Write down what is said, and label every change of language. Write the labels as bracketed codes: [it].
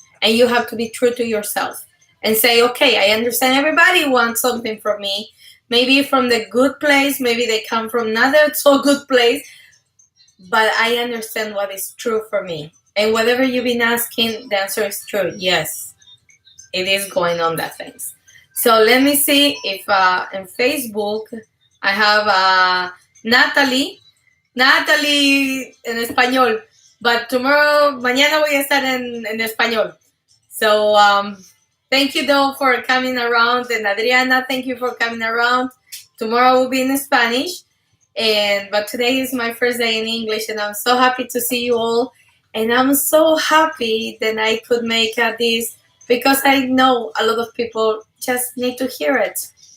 [en] And you have to be true to yourself and say, okay, I understand everybody wants something from me. Maybe from the good place, maybe they come from not so good place, but I understand what is true for me. And whatever you've been asking, the answer is true. Yes, it is going on that things. So let me see if in Facebook I have Natalie [es] en español, [en] but tomorrow, [es] mañana voy a estar en español. [en] So thank you though for coming around, and Adriana, thank you for coming around. Tomorrow will be in Spanish, but today is my first day in English, and I'm so happy to see you all, and I'm so happy that I could make this, because I know a lot of people just need to hear it.